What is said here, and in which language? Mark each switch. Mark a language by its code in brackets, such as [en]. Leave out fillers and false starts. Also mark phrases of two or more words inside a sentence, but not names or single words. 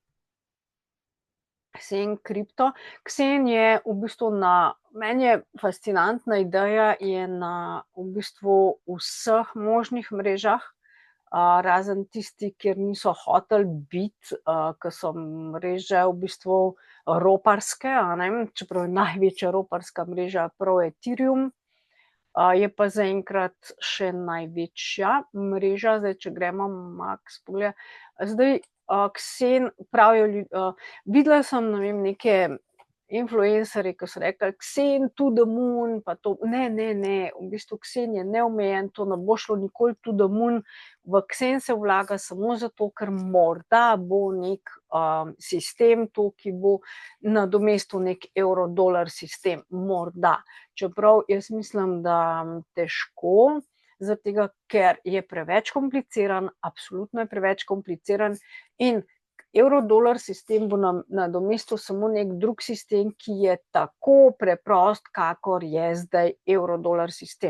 [sl] Xen je v bistvu meni je fascinantna ideja, je na v bistvu vseh možnih mrežah, razen tisti, kjer niso hoteli biti, ker so mreže v bistvu roparske, a ne, čeprav je največja roparska mreža prav Ethereum, je pa zaenkrat še največja mreža, zdaj, če gremo Max pogledat. Zdaj, Xen pravijo videla sem, ne vem, neke influencerje, ki so rekli Xen [en] to the moon, [sl] pa to, ne, v bistvu Xen je neomejen, to ne bo šlo nikoli [en] to the moon, [sl] v Xen se vlaga samo zato, ker morda bo nek sistem to, ki bo nadomestil nek evro-dolar sistem, morda, čeprav jaz mislim, da težko, zaradi tega, ker je preveč kompliciran, absolutno je preveč kompliciran in evro-dolar sistem bo nadomestil samo nek drug sistem, ki je tako preprost, kakor je zdaj evro-dolar sistem.